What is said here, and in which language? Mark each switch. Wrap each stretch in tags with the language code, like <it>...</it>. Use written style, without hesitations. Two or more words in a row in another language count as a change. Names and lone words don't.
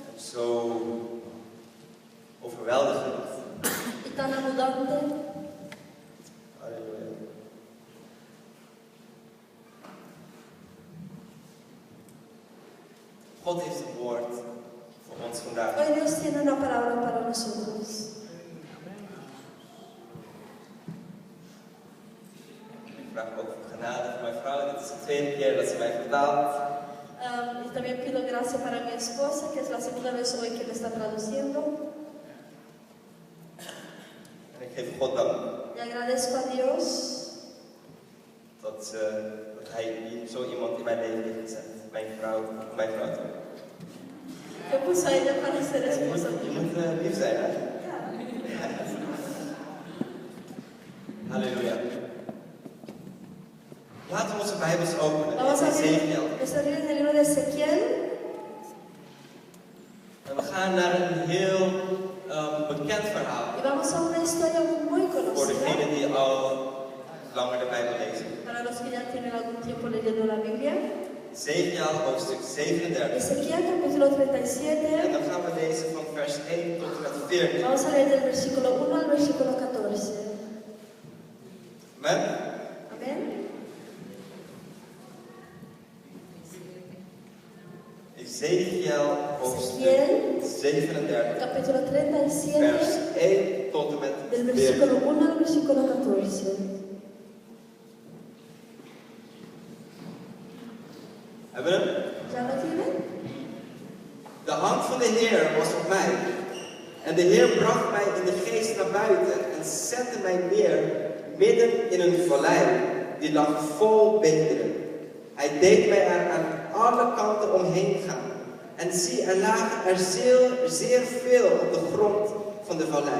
<nl>zo overweldigend.</nl> <es>y tan abundante.</es> <nl>Halleluja. God heeft een woord voor ons vandaag.</nl> <es>Hoy Dios tiene una palabra para nosotros.</es> <nl>Ik vraag ook voor genade voor mijn vrouw. Dit is de tweede keer dat ze mij vertaalt.</nl> <es>Y también pido gracia para mi esposa, que es la segunda vez hoy que me está traduciendo.</es> <nl>En ik geef God dank</nl> <es>Y agradezco a Dios</es> <nl>dat hij zo iemand in mijn leven heeft gezet. Mijn vrouw toe.</nl> <es>que puso a ella para ser esposa</es> <nl>Je</nl> <es>mía.</es> <nl>moet lief zijn, hè? Ja. Halleluja. Laten we onze Bijbels openen.</nl> <es>Vamos a</es> <nl>In Ezekiel.</nl> <es>abrir el libro de Ezequiel.</es> <nl>En we gaan naar een heel bekend verhaal.</nl> <es>Y vamos a una historia muy</es> <nl>Voor</nl> <es>conocida</es> <nl>degenen die al langer de Bijbel lezen.</nl> <es>para los que ya tienen algún tiempo leyendo la Biblia.</es> <nl>Ezekiel hoofdstuk 37.</nl> <es>Ezequiel capítulo</es> <nl>En</nl> <es>37.</es> <nl>dan gaan we lezen van vers 1 tot en met 14.</nl> <es>Vamos a leer del versículo 1 al versículo 14.</es> <nl>Amen.</nl> <es>Amén.</es> <nl>Ezekiel hoofdstuk</nl> <es>Ezequiel</es> <nl>37.</nl> <es>capítulo</es> <nl>Vers</nl> <es>37</es> <nl>1 tot en met</nl> <es>del</es> <nl>14.</nl> <es>versículo 1 al versículo 14.</es> <nl>Hebben we hem?</nl> <es>¿Ya lo tienen?</es> <nl>De hand van de Heer was op mij. En de Heer bracht mij in de geest naar buiten en zette mij neer midden in een vallei die lag vol beenderen. Hij deed mij er aan alle kanten omheen gaan. En zie, er lagen er zeer veel op de grond van de vallei.</nl>